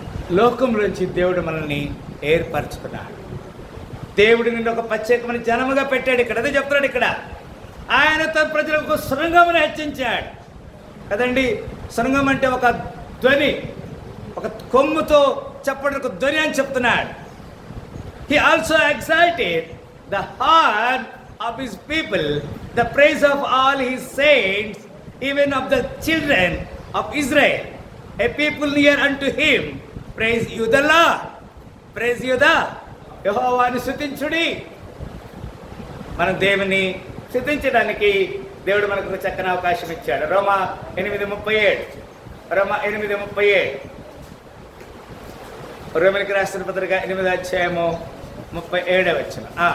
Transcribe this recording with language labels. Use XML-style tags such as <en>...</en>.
<te>లోకంలోంచి దేవుడు మనల్ని ఏర్పరచుకున్నాడు. దేవుడు నిన్ను ఒక ప్రత్యేకమైన జనముగా పెట్టాడు. ఇక్కడ అదే చెప్తున్నాడు. ఇక్కడ ఆయన తన ప్రజలకు శృంగమును హెచ్చించాడు కదండి. శృంగం అంటే ఒక ధ్వని, ఒక కొమ్ముతో చెప్పడం ఒక ధ్వని అని చెప్తున్నాడు.</te> <en>He also exalted the heart of his people, the praise of all his saints, even of the children of Israel, a people near unto him. Praise you the Lord. Praise you the</en> <te>యెహోవాను స్తుతించుడి. మన దేవుని స్తుతించడానికి దేవుడు మనకు ఒక చక్కని అవకాశం ఇచ్చాడు. రోమా 8:37, రోమా 8:37, రోమిలికి రాసిన పత్రిక 8వ అధ్యాయము 37వ వచనం.</te>